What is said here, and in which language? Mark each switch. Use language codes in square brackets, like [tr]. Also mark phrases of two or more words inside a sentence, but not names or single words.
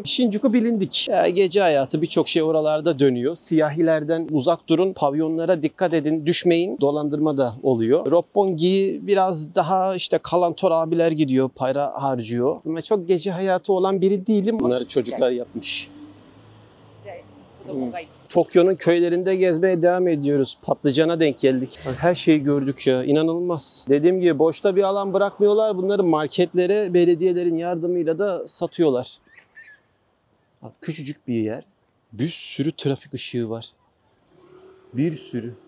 [tr] Shinjuku bilindik. Ya, gece hayatı birçok şey oralarda dönüyor. Siyahilerden uzak durun. Pavyonlara dikkat edin. Düşmeyin. Dolandırma da oluyor. Roppongi biraz daha işte kalantor abiler gidiyor. Para harcıyor. Ama çok gece hayatı olan biri değilim. Bunları çocuklar yapmış. [ja] じゃあ子供がいい。 [tr] Tokyo'nun köylerinde gezmeye devam ediyoruz. Patlıcana denk geldik. Her şeyi gördük ya. İnanılmaz. Dediğim gibi boşta bir alan bırakmıyorlar. Bunları marketlere, belediyelerin yardımıyla da satıyorlar. Bak, küçücük bir yer. Bir sürü trafik ışığı var.